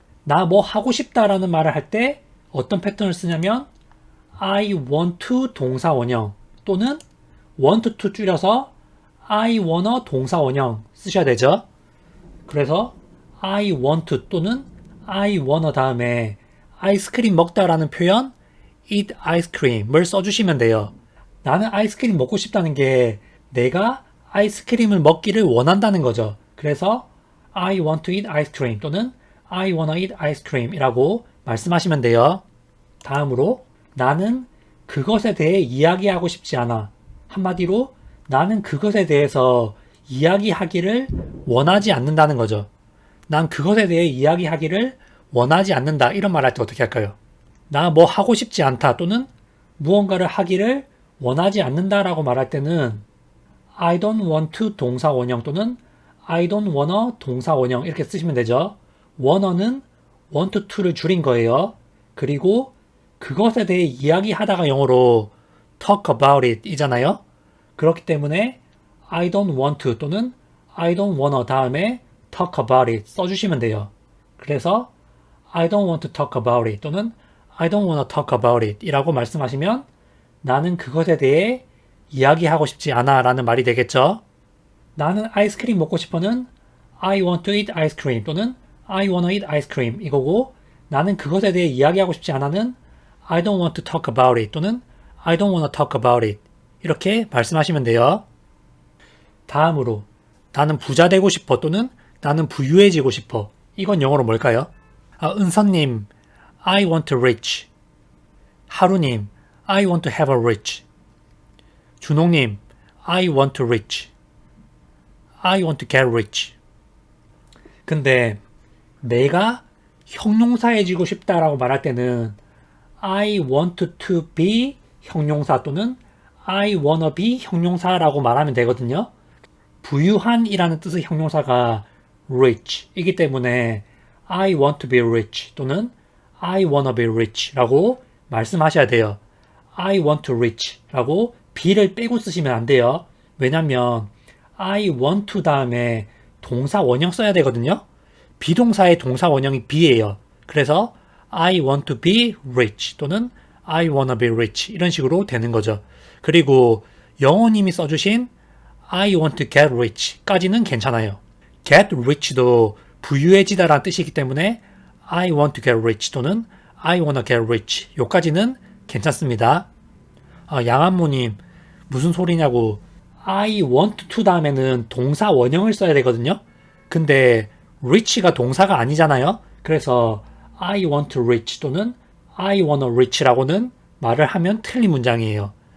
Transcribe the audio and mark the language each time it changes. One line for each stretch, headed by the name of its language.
Korean: 나 뭐 하고 싶다라는 말을 할 때 어떤 패턴을 쓰냐면
English: I want to
Korean: 동사 원형 또는
English: want to
Korean: 줄여서
English: I wanna
Korean: 동사 원형 쓰셔야 되죠. 그래서
English: I want
Korean: 또는
English: I wanna
Korean: 다음에 아이스크림 먹다라는 표현
English: eat ice cream
Korean: 을 써주시면 돼요. 나는 아이스크림 먹고 싶다는 게 내가 아이스크림을 먹기를 원한다는 거죠. 그래서
English: I want to eat ice cream
Korean: 또는
English: I wanna eat ice cream
Korean: 이라고 말씀하시면 돼요. 다음으로 나는 그것에 대해 이야기하고 싶지 않아. 한마디로 나는 그것에 대해서 이야기하기를 원하지 않는다는 거죠. 난 그것에 대해 이야기하기를 원하지 않는다. 이런 말 할 때 어떻게 할까요? 나 뭐 하고 싶지 않다 또는 무언가를 하기를 원하지 않는다라고 말할 때는
English: I don't want to
Korean: 동사 원형 또는
English: I don't wanna
Korean: 동사 원형 이렇게 쓰시면 되죠. wanna는
English: want to
Korean: 를 줄인 거예요. 그리고 그것에 대해 이야기하다가 영어로
English: talk about it
Korean: 이잖아요. 그렇기 때문에
English: I don't want to
Korean: 또는
English: I don't wanna
Korean: 다음에
English: talk about it
Korean: 써주시면 돼요. 그래서
English: I don't want to talk about it
Korean: 또는
English: I don't wanna talk about it
Korean: 이라고 말씀하시면 나는 그것에 대해 이야기하고 싶지 않아 라는 말이 되겠죠. 나는 아이스크림 먹고 싶어는
English: I want to eat ice cream
Korean: 또는
English: I wanna eat ice cream
Korean: 이거고 나는 그것에 대해 이야기하고 싶지 않아는
English: I don't want to talk about it
Korean: 또는
English: I don't wanna talk about it
Korean: 이렇게 말씀하시면 돼요. 다음으로 나는 부자 되고 싶어 또는 나는 부유해지고 싶어. 이건 영어로 뭘까요?
English: 은서님 I want to rich. 하루님 I want to have a rich. 준홍님 I want to rich. I want to get rich.
Korean: 근데 내가 형용사해지고 싶다라고 말할 때는
English: I want to be
Korean: 형용사 또는
English: I wanna be
Korean: 형용사라고 말하면 되거든요. 부유한이라는 뜻의 형용사가 rich 이기 때문에
English: I want to be rich
Korean: 또는
English: I wanna be rich
Korean: 라고 말씀하셔야 돼요.
English: I want to rich
Korean: 라고 be를 빼고 쓰시면 안 돼요. 왜냐면
English: I want to
Korean: 다음에 동사 원형 써야 되거든요. 비동사의 동사 원형이 be예요. 그래서
English: I want to be rich
Korean: 또는
English: I wanna be rich
Korean: 이런 식으로 되는 거죠. 그리고 영어님이 써주신
English: I want to get rich
Korean: 까지는 괜찮아요.
English: get rich
Korean: 도 부유해지다라는 뜻이기 때문에
English: I want to get rich
Korean: 또는
English: I wanna get rich
Korean: 요까지는 괜찮습니다. 양한모님 무슨 소리냐고
English: I want to
Korean: 다음에는 동사 원형을 써야 되거든요. 근데 rich가 동사가 아니잖아요. 그래서
English: I want to reach
Korean: 또는
English: I wanna reach
Korean: 라고는 말을 하면 틀린 문장이에요.